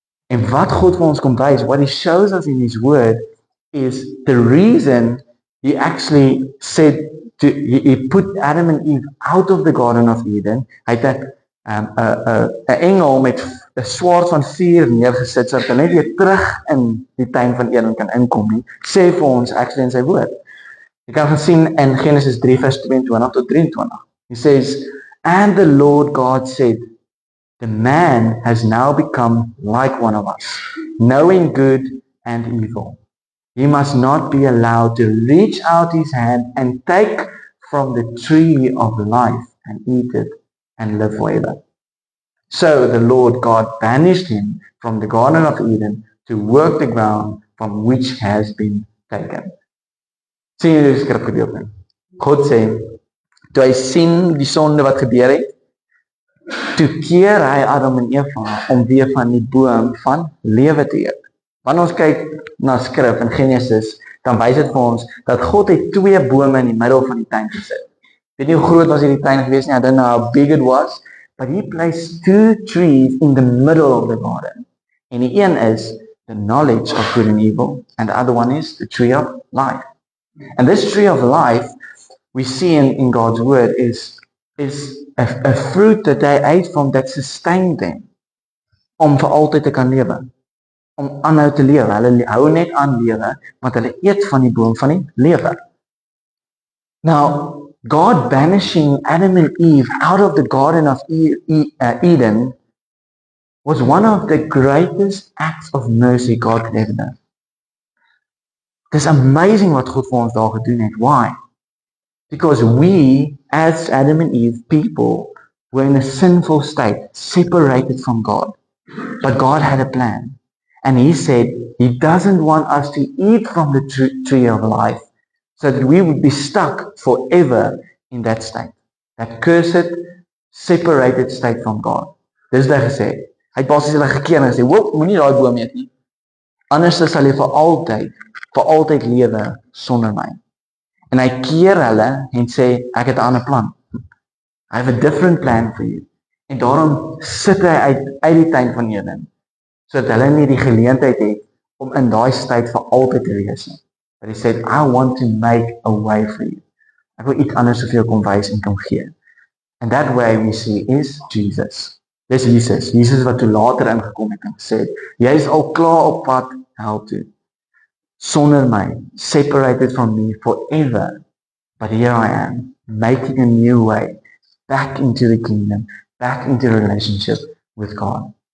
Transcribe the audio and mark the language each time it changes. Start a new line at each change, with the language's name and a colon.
Afrikaans: En wat God vir ons kom wys,
English: what he shows us in his word is the reason he actually said he put Adam and Eve out of the Garden of Eden.
Afrikaans: Hy het 'n engel met 'n swaard van vuur neergesit sodat hy net weer terug in die tuin van Eden kan inkom nie. Sê vir ons actually in sy woord. Jy kan gaan sien in Genesis 3 vers 22 tot 23.
English: He says, "And the Lord God said, the man has now become like one of us, knowing good and evil. He must not be allowed to reach out his hand and take from the tree of life and eat it and live forever. So the Lord God banished him from the Garden of Eden to work the ground from which has been taken."
Afrikaans: Sien jy die skrifgedeelte? God sê, toe hy sien die sonde wat gebeur het, toe keer hy Adam en Eva om weer van die boom van lewe te eet. Wanneer ons kyk na skrif in Genesis, dan wys dit vir ons dat God het 2 bome in die middel van die tuin gesit. Weet nie hoe groot was hierdie tuin gewees nie,
English: I don't know how big it was, but he placed 2 trees in the middle of the garden.
Afrikaans: En die een is
English: the knowledge of good and evil, and the other one is the tree of life. And this tree of life, we see in God's word, is a fruit that they ate from that sustained them,
Afrikaans: om vir altyd te kan lewe, om aanhou te lewe. Hulle hou net aan lewe, want hulle eet van die boom van die lewe.
English: Now, God banishing Adam and Eve out of the Garden of Eden was one of the greatest acts of mercy God could ever do. It's amazing what God
Afrikaans: vir ons daar gedoen het.
English: Why? Because we, as Adam and Eve people, were in a sinful state, separated from God. But God had a plan. And he said he doesn't want us to eat from the tree of life, so that we would be stuck forever in that state. That cursed, separated state from God.
Afrikaans: Dis wat hy gesê. Hy het basies hulle gekeer en gesê, moenie daai boom eet nie. Anders sal jy vir altyd lewe sonder my. En hy keer hulle en sê, ek het 'n ander plan.
English: I have a different plan for you.
Afrikaans: En daarom sit hy uit die tuin van Eden, sodat hulle nie die geleentheid het om in daai tyd vir altyd te wees nie.
English: But he said, I want to make a way for you.
Afrikaans: Ek wil iets anders vir jou kom wys en kom gee.
English: And that way we see is Jesus.
Afrikaans: Dis Jesus. Jesus wat toe later ingekom het en gesê, jy is al klaar op pad hel toe. Sonder my,
English: separated from me forever. But here I am, making a new way, back into the kingdom, back into a relationship with God.